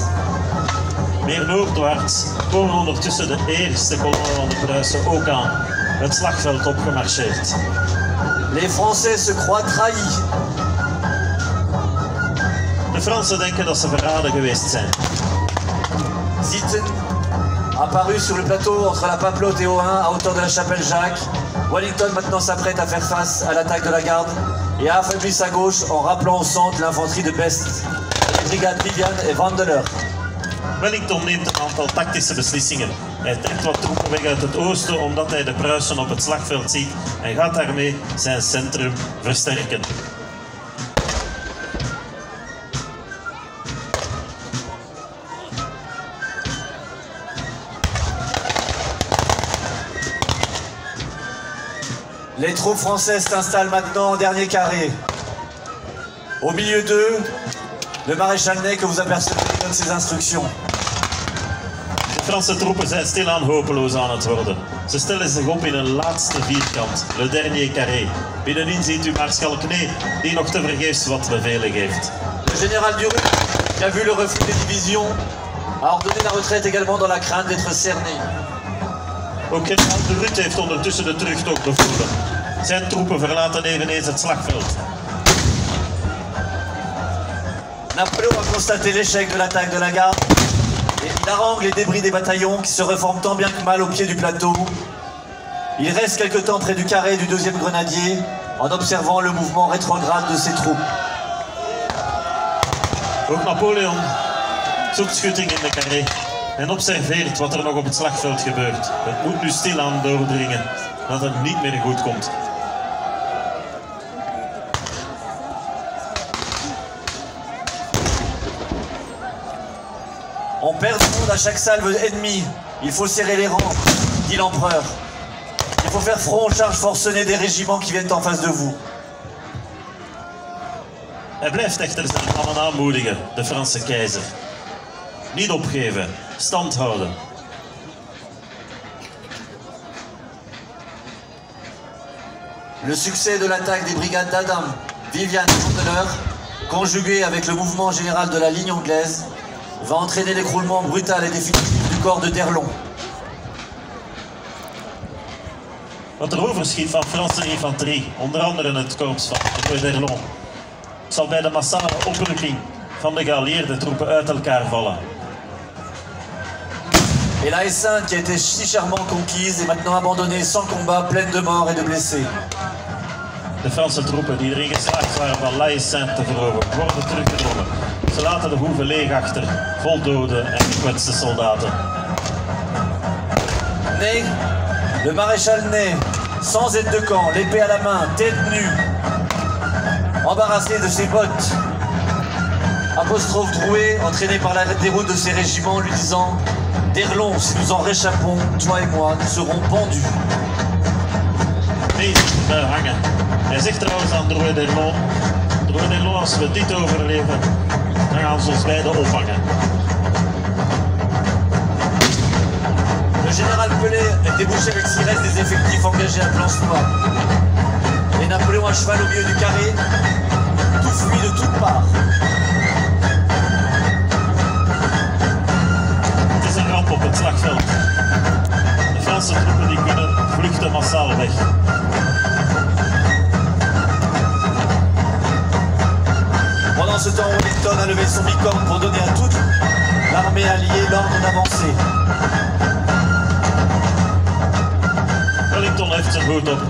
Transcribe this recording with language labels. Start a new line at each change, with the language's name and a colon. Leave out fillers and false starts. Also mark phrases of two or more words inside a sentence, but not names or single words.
Dutch: Meer noordwaarts komen ondertussen de eerste kolonnen van de Pruisen ook aan het slagveld opgemarcheerd.
French: Les Français se croient trahis.
Dutch: De Fransen denken dat ze verraden geweest zijn.
French: Zieten, apparu sur le plateau entre la Papelotte et Ohain, à hauteur de la chapelle Jacques, Wellington maintenant s'apprête à faire face à l'attaque de la garde et a affaibli sa gauche en rappelant au centre l'infanterie de Best, les brigades Vivian et Vandeleur.
Dutch: Wellington neemt een aantal tactische beslissingen. Hij trekt wat troepen weg uit het oosten omdat hij de Pruisen op het slagveld ziet en gaat daarmee zijn centrum versterken.
French: Les troupes françaises s'installent maintenant en dernier carré. Au milieu d'eux, le maréchal Ney que vous apercevez donne ses instructions.
Dutch: De Franse troepen zijn stilaan hopeloos aan het worden. Ze stellen zich op in een laatste vierkant,
French: le dernier carré.
Dutch: Binnenin ziet u maarschalk Ney, die nog tevergeefs wat bevelen geeft.
French: Le général Durutte, qui a vu le refus des divisions, a ordonné la retraite également dans la crainte d'être cerné.
Dutch: Ook generaal de Rutte heeft ondertussen de terugtocht bevolen. Zijn troepen verlaten eveneens het slagveld.
French: Napoléon a constaté l'échec de l'attaque de la garde et il harangue les débris des bataillons qui se reforment tant bien que mal au pied du plateau. Il reste quelque temps près du carré du 2e grenadier en observant le mouvement rétrograde de ses troupes.
Dutch: Ook Napoleon zoekt schutting in de carré en observeert wat er nog op het slagveld gebeurt. Het moet nu stilaan doordringen dat het niet meer goed komt.
French: On perd du monde à chaque salve ennemie. Il faut serrer les rangs, dit l'empereur. Il faut faire front aux charges forcenées des régiments qui viennent en face de vous.
Dutch: Hij blijft echter zijn mannen aanmoedigen, de Franse keizer. Niet opgeven, stand houden.
French: Le succès de l'attaque des brigades d'Adam, Vivian et Chandeleur, conjugué avec le mouvement général de la ligne anglaise, va entraîner l'écroulement brutal et définitif du corps de D'Erlon.
Dutch: Wat er overschiet van Franse infanterie, onder andere het korps van D'Erlon, zal bij de massale oprukking van de geallieerde troepen uit elkaar vallen.
French: Et la Haie-Sainte, qui a été si chèrement conquise, est maintenant abandonnée sans combat, pleine de morts et de blessés.
Dutch: De Franse troepen die erin geslaagd waren van La Haie-Sainte te veroveren, worden teruggedrongen. Ze laten de hoeven leeg achter, vol doden en gekwetste soldaten.
French: Ney, le maréchal Ney, sans aide de camp, l'épée à la main, tête nue, embarrassé de ses bottes. Apostrophe Drouet, entraîné par la déroute de ses régiments, lui disant « D'Erlon, si nous en réchappons, toi et moi, nous serons pendus. »
Dutch: Nee, daar hangen. Hij zegt trouwens aan Drouet d'Erlon, Drouet d'Erlon, als we dit overleven, dan gaan ze ons beiden ophangen.
French: Le général Pelé est débouché avec s'il reste des effectifs engagés à Plancenoit. Et Napoléon à cheval au milieu du carré, tout fuit de toutes parts.
Dutch: Het is een ramp op het slagveld. De Franse troepen die kunnen vluchten massaal weg.
French: Pendant ce temps, Wellington a levé son bicorne pour donner à toute l'armée alliée l'ordre d'avancer.
Dutch: Wellington heeft zijn hoed op.